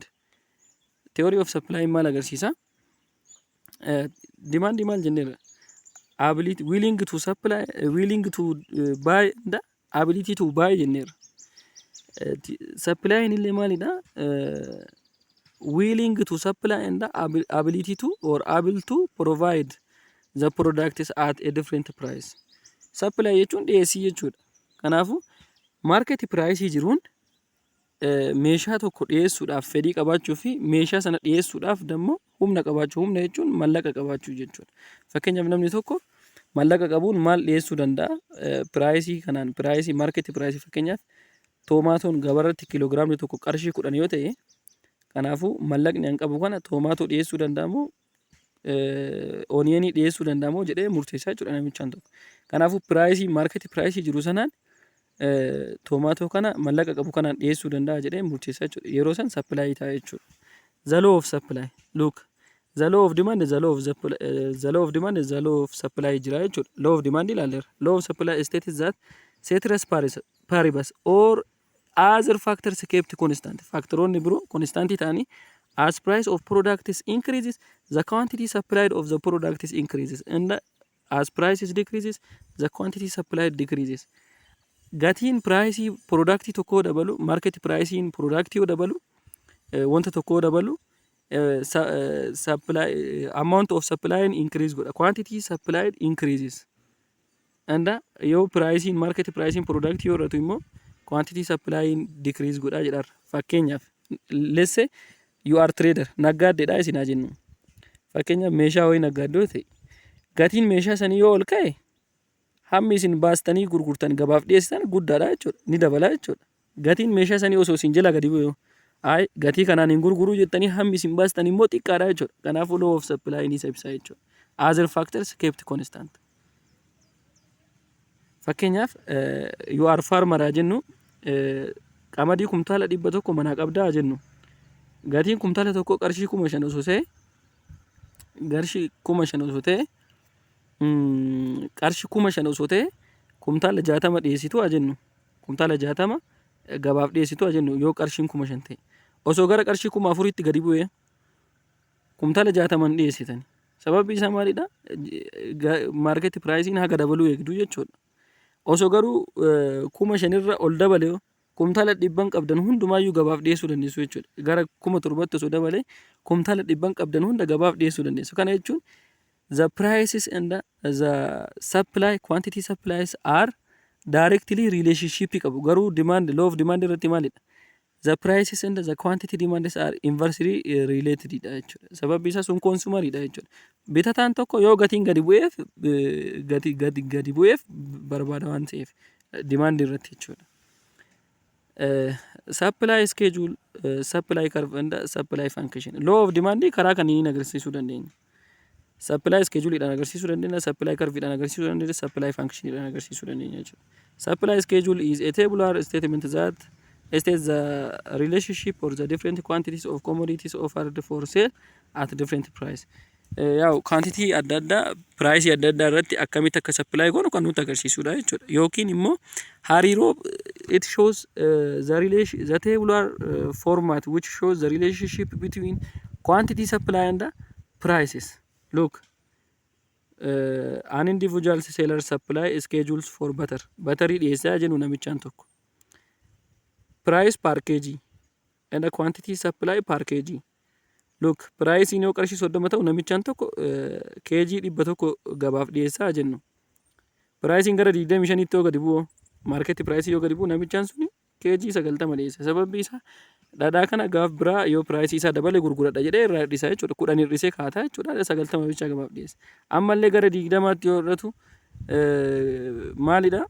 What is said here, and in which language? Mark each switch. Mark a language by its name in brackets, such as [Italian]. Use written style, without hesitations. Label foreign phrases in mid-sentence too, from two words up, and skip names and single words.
[English] Theory of supply [Oromo] maal agarsiisa? Demand maal jenneerra? [English] Ability willing to supply, willing to buy the ability to buy jenneerra. [Oromo] Supply illee maalidha? [English] Willing to supply and the ability to or able to provide the products at a different price. [Oromo] Supply jechuun dhiyeessii jechuudha. Kanaafuu [English] market price [Oromo] jiruun meeshaa tokko dhiyeessuudhaaf fedhii qabaachuu fi meeshaa sana dhiyeessuudhaaf dammoo humna qabaachuu. Humna jechuun mallaqa qabaachuu jechuudha. Fakkeenyaaf namni tokko mallaqa qabuun maal dhiyeessuu danda'a? Piraayisii kanaan piraayisii market piraayisii fakkeenyaaf toomaatoon gabaarratti kiiloogiraamni tokko qarshii 10 yoo ta'e kanaafuu mallaqni an qabu kana toomaatoo dhiyeessuu danda'amoo ooniyanii dhiyeessuu danda'amoo jedhee murteessaa jechuudha namichaan tokko. Kanaafuu piraayisii market piraayisii jiru sanaan toomaatoo kana mallaqa qabu kanaan dhiyeessuu danda'a jedhee murteessaa jechuudha. Yeroo san supply ta'a jechuudha. [English] The law of supply. Look. The law of demand is the law of the law of demand is the law of supply jira jechuudha. Law of demand ilaalleera. Law of supply states that ceteris paribus or other factors kept constant. [Oromo] Faktoroonni biroo [English] constant ta'anii as price of products increases, the quantity supplied of the products increases, and as prices decreases, the quantity supplied decreases. [Oromo] Gatiin piraayisii product tokkoo dabalu, market piraayisiin product yoo dabalu, wanta tokkoo dabalu, [English] supply amount of supply increase godha. Quantity supplied increases. [Oromo] And yoo piraayisiin market piraayisiin product yoo irratu immoo [English] quantity supply decrease [Oromo] godha jedharra. Fakkeenyaaf [English] let's say you are trader, [Oromo] naggaaddeedha isin haa jennu. Fakkeenyaaf meeshaa wayii naggaaddoo ta'e gatiin meeshaa sanii yoo ol ka'e hammi isin baastanii gurgurtan gabaaf dhiyeessitan guddaadha jechuudha. Ni dabala jechuudha. Gatiin meeshaa sanii osoo isin jala gadi bu'e gatii kanaan hin gurguruu jettanii hammi isin baastan immoo xiqqaadha jechuudha. Kanaafuu [English] law of supply [Oromo] ni ibsa jechuudha. [English] Other factors kept constant. [Oromo] Fakkeenyaaf [English] you are farmer [Oromo] haa jennu qamadii kumtaala 100 manaa qabdaa haa jennu. Gatiin kumtaala tokko qarshii 5,000 osoo ta'e qarshii 5,000 osoo ta'e qarshii 5,000 osoo ta'e kumtaala 60 dhiyeessitu haa jennu. Kumtaala 60 gabaaf dhiyeessitu haa jennu yoo qarshiin 5,000 ta'e. Osoo gara qarshii 4,000tti gadi bu'e kumtaala 60 dhiyeessitan. Sababni isaa maalidha? [English] Market pricein [Oromo] haga dabaluu eegdu jechuudha. Osoo garuu 5,000 irra ol dabale kumtaala 100 qabdan hundumaayyuu gabaaf dhiyeessuu dandeessu jechuudha. Gara 7,000 osoo dabale kumtaala 100 qabdan hunda gabaaf dhiyeessuu dandeessu. Kana jechuun [English] the prices and the supply quantity supplies are directly relationship qabu. [Oromo] Garuu demand [English] law of demand [Oromo] irratti maalidha? [English] The prices and the quantity demands are inversely related dha jechuudha. [Oromo] Sababni isaa sun consumeridha jechuudha. Bitataan tokko yoo gatiin gadi bu'eef gadi bu'eef barbaada waan ta'eef demand irratti jechuudha. [English] Supply schedule, supply curve and supply function. Law of demand [Oromo] karaa kaniin agarsiisuu dandeenya. [English] Supply schedule [Oromo] idhaan agarsiisuu dandeenya, [English] supply curve [Oromo] idhaan agarsiisuu dandeenya, [English] supply function [Oromo] idhaan agarsiisuu dandeenya jechuudha. [English] Supply schedule is a tabular statement that states the relationship or the different quantities of commodities offered for sale at different price. [Oromo] Yaa'u quantity adda addaa price adda addaa irratti akkamitti akka supply goonu kan nutti agarsiisudha jechuudha. Yookiin immoo hariiroo [English] it shows the tabular format which shows the relationship between quantity supply and the prices. Look, an individual seller supply schedules for butter. [Oromo] Butterii dhiyeessaa jennu namichaan tokko. [English] Price per kg and the quantity supply per kg. Look, price [Oromo] in yoo qarshii 30 ta'u namichaan tokko kg 100 gabaaf dhiyeessaa jennu. Price gara 25 tti yoo gadi bu'u [English] market price [Oromo] yoo gadi bu'u namichaan suni keejii 90 dhiyeessa. Sababni isaa dhadhaa kana gaaf biraa yoo piraayisii isaa dabale gurguradha jedhee irraa hir'isaa jechuudha. 10 hir'isee kaataa jechuudha. 90 bicha gabaaf dhiyeessa. Ammallee gara 20tti yoo hir'atu maalidha?